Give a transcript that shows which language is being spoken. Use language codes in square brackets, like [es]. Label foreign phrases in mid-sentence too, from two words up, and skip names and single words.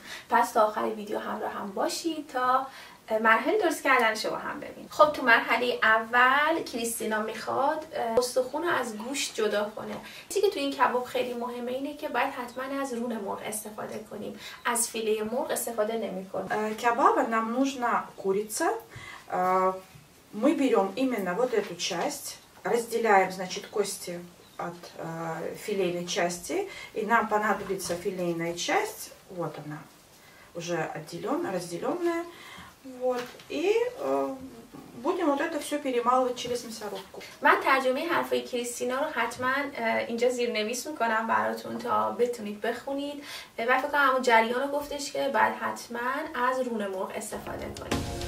[fa] پس تا آخر ویدیو همراه هم باشید تا مرحله درست کردنش رو با هم ببینیم. خب تو مرحله اول کریستینا میخواد استخون رو از گوشت جدا کنه. چیزی که تو این کباب خیلی مهمه اینه که باید حتما از رون مرغ استفاده کنیم، از فیله مرغ استفاده نمی‌کنیم. [ru] Кебаба нам нужна курица. Мы берем именно вот эту часть, разделяем, значит, кости от филейной части, и нам понадобится филейная часть. Вот она, уже отделенная, разделенная. Вот, и будем вот это все перемалывать через мясорубку. [fa] من ترجمه حرفای کریستینا رو حتما اینجا زیرنویس میکنم براتون تا بتونید بخونید و فکر کنم همون جریان رو گفتش که بعد حتما از رون مرغ استفاده کنید.